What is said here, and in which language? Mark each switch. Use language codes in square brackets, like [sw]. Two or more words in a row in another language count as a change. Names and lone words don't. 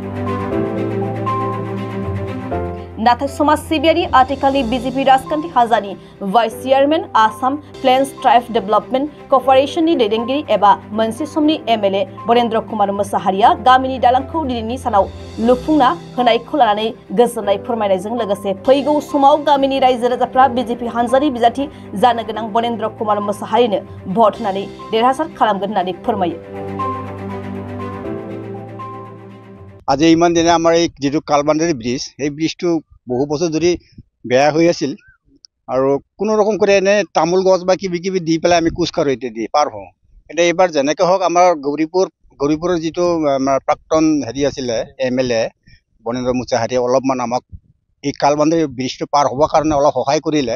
[brx] नाथाय समाज सिबियारि आथिखालनि बीजेपी राजखान्थि हान्जानि [en] vice chairman Assam Plains Tribe Development [brx] कर्प'रेशननि दैदेनगिरि एबा मोनसे समनि एमएलए बनेन्द्र कुमार मोसाहारिया गामिनि दालांखौ दिनैनि सानाव लुफुंना होनायखौ लानानै गोजोननाय फोरमायनायजों लोगोसे फैगौ समाव गामिनि रायजो राजाफ्रा बीजेपी हान्जानि बिजाथि जानो गोनां बनेन्द्र कुमार मोसाहारिनो भट होनानै देरहासार खालामगोन होननानै फोरमायो। [as] আজি ইমান দিনে আমাৰ এই যেটো কালবান্দাৰী ব্ৰিজ এই ব্ৰিজটো বহু বছৰ ধৰি বেয়া হৈ আছিল আৰু কোনো ৰকম কৰি এনে তামোল গছ বা কিবি দি পেলাই আমি খোজকাঢ়ো এতিয়া দি পাৰ হওঁ। এতিয়া এইবাৰ যেনেকৈ হওক আমাৰ গৌৰীপুৰৰ যিটো আমাৰ প্ৰাক্তন হেৰি আছিলে এমএলএ বনেন্দ্ৰ মোছাহাৰীয়ে অলপমান আমাক এই কালবান্দাৰী ব্ৰিজটো পাৰ হ'বৰ কাৰণে অলপ সহায় কৰিলে।